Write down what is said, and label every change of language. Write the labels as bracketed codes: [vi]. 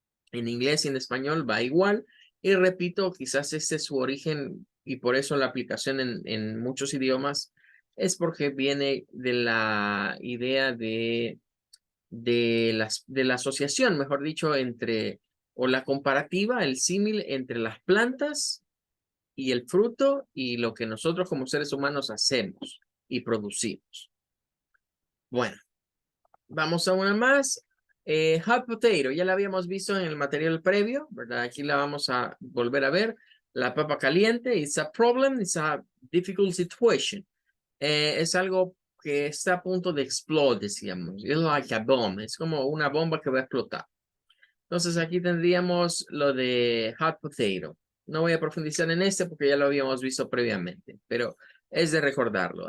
[es] En inglés y en español va igual. Y repito, quizás este es su origen y por eso la aplicación en muchos idiomas es porque viene de la idea de la asociación, mejor dicho, entre, o la comparativa, el símil entre las plantas y el fruto y lo que nosotros como seres humanos hacemos y producimos. Bueno, vamos a una más. Hot potato, ya la habíamos visto en el material previo, ¿verdad? Aquí la vamos a volver a ver. La papa caliente, [en] it's a problem, it's a difficult situation. [es] Es algo que está a punto de explotar, decíamos. [en] It's like a bomb. [es] Es como una bomba que va a explotar. Entonces aquí tendríamos lo de hot potato. No voy a profundizar en este porque ya lo habíamos visto previamente, pero es de recordarlo.